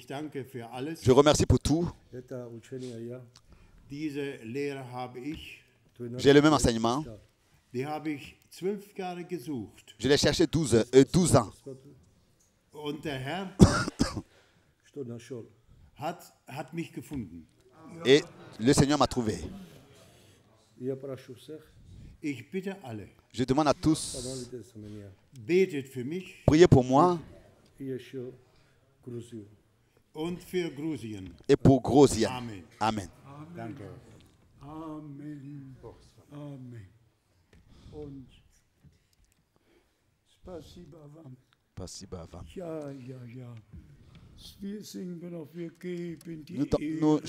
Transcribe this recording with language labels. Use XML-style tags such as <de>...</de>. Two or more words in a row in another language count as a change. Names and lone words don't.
<de>Ich danke für alles.</de> <fr>Je remercie pour tout.</fr> <de>Diese Lehre habe ich</de> <fr>J'ai le même enseignement.</fr> <de>Die habe ich 12 Jahre gesucht.</de> <fr>Je l'ai cherché 12 ans.</fr> <de>Und der Herr hat mich gefunden.</de> <fr>Et le Seigneur m'a trouvé.</fr> <de>Ich bitte alle,</de> <fr>Je demande à tous,</fr> <de>betet für mich</de> <fr>priez pour moi</fr> <de>und für Grusien.</de> <fr>et pour Grosien.</fr> <de>Amen.</de> <fr>Amen.</fr> <de>Danke.</de> <fr>Amen. Amen.</fr> <ru>Und Спасибо вам. Спасибо вам.</ru> <de>Ja. Wir singen noch, wir geben die</de> <fr>Nous</fr> <de>Ehre.</de>